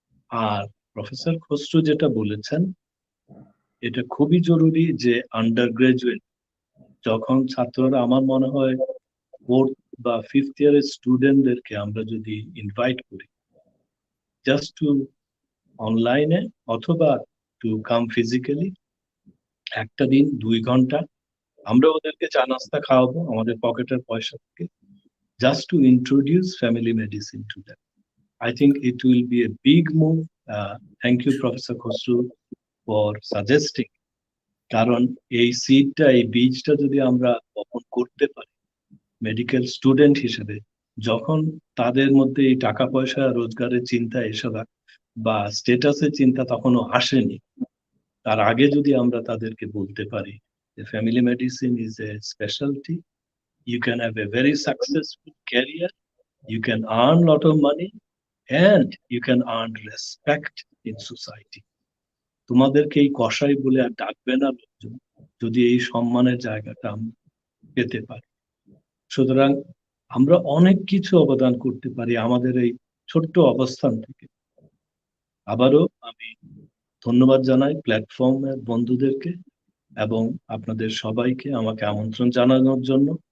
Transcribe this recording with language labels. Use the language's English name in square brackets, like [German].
[Bangla] আর professor Khasru যেটা বলেছেন এটা খুবই জরুরি যে আন্ডার গ্রাজুয়েট যখন ছাত্ররা, আমার মনে হয় 4th বা 5th ইয়ারের স্টুডেন্টদেরকে আমরা যদি ইনভাইট করি জাস্ট টু অনলাইনে অথবা টু কাম ফিজিক্যালি, একটা দিন 2 ঘন্টা আমরা ওদেরকে চা নাস্তা খাওয়াবো আমাদের পকেটের পয়সা থেকে, [English] Just to introduce family medicine to them. I think it will be a big move. Thank you, Professor Khosru, for suggesting. [Bangla] কারণ এই সিডটা, এই বীজটা যদি আমরা বপন করতে পারি মেডিকেল স্টুডেন্ট হিসেবে, যখন তাদের মধ্যে এই টাকা পয়সা রোজগারের চিন্তা এসব বা স্টেটাসের চিন্তা তখনও আসেনি, তার আগে যদি আমরা তাদেরকে বলতে পারি [English] The family medicine is a specialty. You can have a very successful career. You can earn a lot of money, and you can earn respect in society. [Bangla] তোমাদেরকে এই কসাই বলে আর ডাকবে না লোকজন, যদি এই সম্মানের জায়গাটা আমরা পেতে পারি। সুতরাং আমরা অনেক কিছু অবদান করতে পারি আমাদের এই ছোট্ট অবস্থান থেকে। আবারও আমি ধন্যবাদ জানাই প্ল্যাটফর্মের বন্ধুদেরকে এবং আপনাদের সবাইকে আমাকে আমন্ত্রণ জানানোর জন্য।